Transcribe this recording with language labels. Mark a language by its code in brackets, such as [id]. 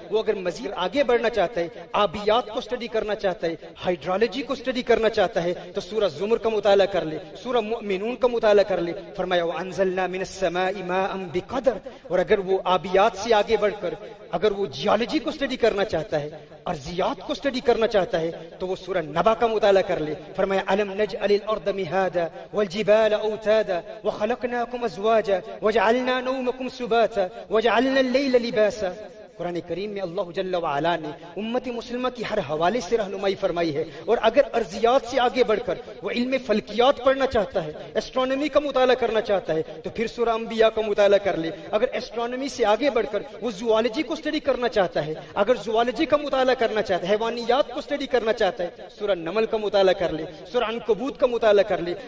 [ur] وہ اگر مزید آگے بڑھنا چاہتا ہے, آبیات کو اسٹڈی کرنا چاہتا ہے, ہائیڈرالوجی کو اسٹڈی کرنا چاہتا ہے تو سورہ زمر کا مطالعہ کر لے, سورہ مؤمنون کا مطالعہ کر لے. فرمایا [ar] وانزلنا من السماء ماء بقدر. [ur] اور اگر وہ آبیات سے آگے بڑھ کر اگر وہ جیولوجی کو اسٹڈی کرنا چاہتا ہے, ارضیات کو اسٹڈی کرنا چاہتا ہے تو وہ سورہ نبا کا مطالعہ کر لے. [ar] فرمایا الم نجعل الارض مهادا والجبال اوتادا وخلقناكم ازواجا وجعلنا نومكم سباتا وجعلنا الليل لباسا. [ur] قرآن کریم میں اللہ جل وعلا نے امت مسلمہ کی ہر حوالے سے رہنمائی فرمائی ہے. اور اگر ارضیات سے آگے بڑھ کر وہ علم فلکیات پڑھنا چاہتا ہے, ایسٹرونومی کا مطالعہ کرنا چاہتا ہے تو پھر سورہ انبیاء کا مطالعہ کر لے. اگر ایسٹرونومی سے آگے بڑھ کر وہ زوالوجی کو اسٹڈی کرنا چاہتا ہے, اگر زوالوجی کا مطالعہ کرنا چاہتا ہے, حیوانیات کو اسٹڈی کرنا چاہتا ہے, سورہ نمل کا مطالعہ کر لے, سورہ عنکبوت کا مطالعہ کر لے.